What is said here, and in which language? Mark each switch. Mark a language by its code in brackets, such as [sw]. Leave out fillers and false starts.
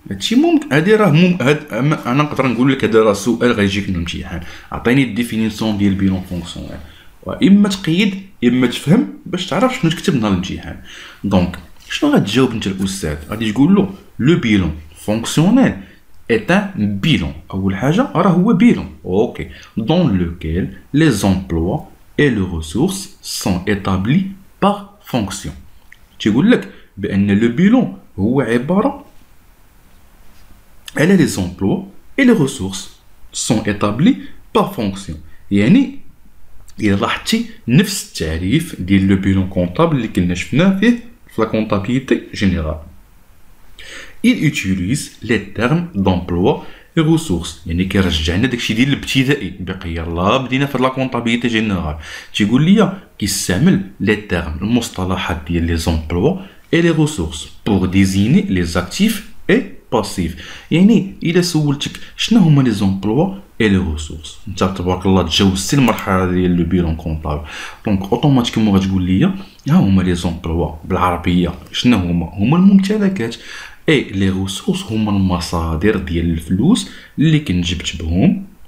[ar] هادشي ممكن هادي راه انا نقدر نقول لك هذا راه سؤال غيجيك في الامتحان، عطيني الديفينيسيون ديال بيلون فونكسيونيل، واما تقيد اما تفهم باش تعرف شنو كتبنا الامتحان. دونك شنو غتجاوب انت الاستاذ؟ غادي تقول له لو بيلون فونكسيونيل [fr] est un bilan. [ar] اول حاجه راه هو بيلون اوكي [fr] dans lequel les emplois et les ressources sont établis par fonction. [ar] تيقول لك بان لو بيلون هو عباره على [fr] les emplois et les ressources sont établis par fonction. [ar] يعني إلا لاحظتي نفس التعريف ديال لو بيلون كونطابل اللي كنا شفناه فيه في لا كونطابيليتي جينيرال. [fr] Il utilise les termes d'emploi et ressources. [ar] يعني كيرجعنا داكشي ديال الابتدائي باقي يلاه بدينا في لا كونطابيليتي جينيرال. تيقول لي كيستعمل لي تيرم المصطلحات ديال لي زومبلوا [fr] et les ressources pour désigner les actifs et passifs. [ar] يعني إلا سولتك شنو هما لي زومبلوا [fr] et les ressources، [ar] انت تبارك الله تجاوزتي المرحله ديال لو بيلون كونطابل، دونك اوتوماتيكمون غتقول لي ها هما لي زومبلوا بالعربيه شنو هما الممتلكات، اي لي ريسورس هما المصادر ديال الفلوس اللي كنجبت بهم،